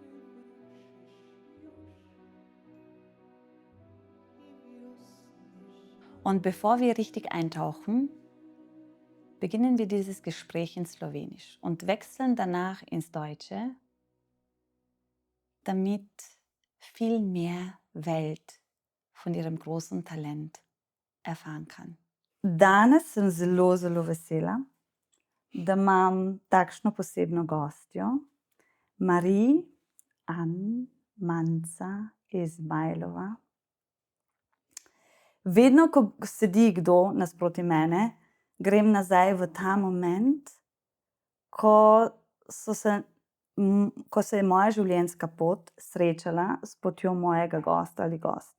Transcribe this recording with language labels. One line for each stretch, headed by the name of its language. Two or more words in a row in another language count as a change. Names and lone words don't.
German: Und bevor wir richtig eintauchen, beginnen wir dieses Gespräch in Slowenisch und wechseln danach ins Deutsche, damit viel mehr Welt von ihrem großen Talent erfahren kann.
Slovenian: Danes sem zelo, zelo vesela, da imam takšno posebno gostjo, Marie-Anne Manza Ismailova. Vedno, ko sedi kdo nasproti mene, grem nazaj v ta moment, ko se je moja življenjska pot srečala s potjo mojega gosta ali gostje.